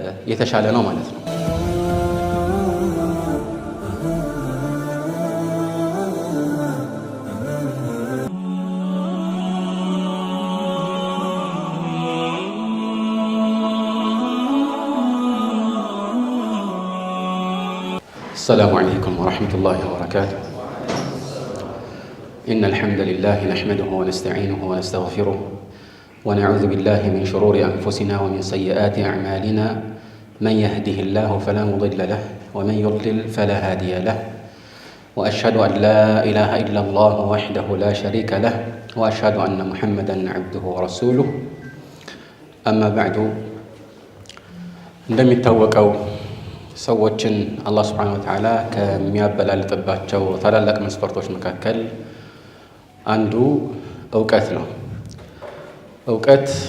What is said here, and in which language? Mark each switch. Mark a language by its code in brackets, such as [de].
[am] የተሻለ ነው ማለት ነው። [ar] السلام عليكم ورحمة الله وبركاته. إن الحمد لله نحمده ونستعينه ونستغفره ونعوذ بالله من شرور أنفسنا ومن سيئات أعمالنا. من يهده الله فلا مضل له ومن يضلل فلا هادي له. وأشهد أن لا إله إلا الله وحده لا شريك له وأشهد أن محمدا عبده ورسوله. أما بعد، [am] እንደሚታወቀው ሰዎችን አላህ ሱብሓነሁ ወተዓላ ከሚያበላልጥባቸው ታላላቅ መስፈርቶች መካከል አንዱ እውቀት ነው። እውቀት